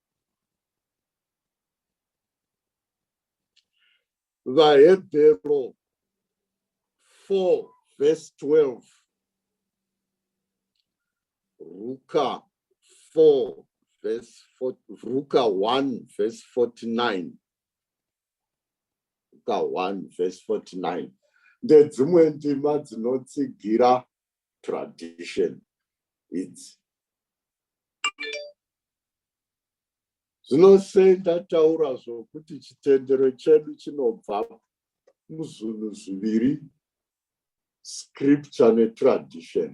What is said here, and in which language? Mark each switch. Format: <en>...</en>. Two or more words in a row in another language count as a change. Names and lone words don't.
<sn>VaHebheru 4 verse 12. Luka 4 verse 4, Luka 1 verse 49. Luka 1 verse 49. Ndedzimwe ndima dzinotsigira tradition idzi. Zvinosei ndataura zvokuti chitendero chedu chinobva muzvinhu zviviri, scripture netradition.</sn>